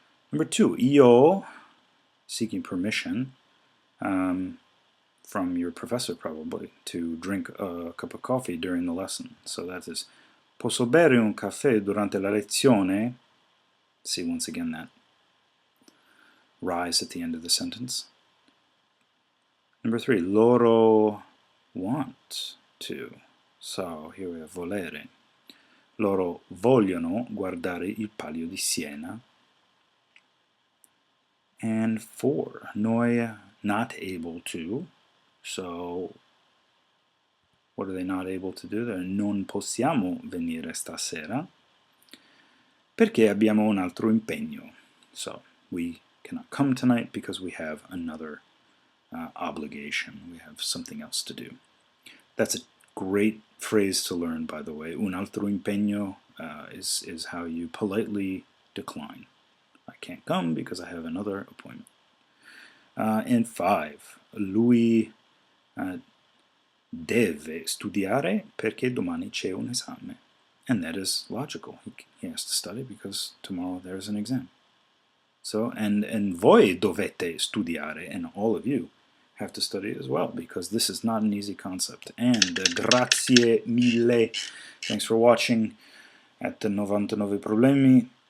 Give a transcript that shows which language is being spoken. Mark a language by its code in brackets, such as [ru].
[en] Number 2, io, seeking permission from your professor probably to drink a cup of coffee during the lesson. So that is, [it] posso bere un caffè durante la lezione? [en] See once again that rise at the end of the sentence. Number 3, loro want to. So here we have volere. [it] Loro vogliono guardare il Palio di Siena. [en] And 4, noi not able to. So what are they not able to do? They're [it] non possiamo venire stasera perché abbiamo un altro impegno. [en] So we cannot come tonight because we have another obligation. We have something else to do. That's a great phrase to learn, by the way. [it] Un altro impegno [en] is how you politely decline. I can't come because I have another appointment. And 5, lui [it] deve studiare perché domani c'è un esame. [en] And that is logical. He has to study because tomorrow there's an exam. So, and [it] voi dovete studiare, [en] and all of you have to study as well, because this is not an easy concept. And [it] grazie mille. [en] Thanks for watching at the 99 Problemi.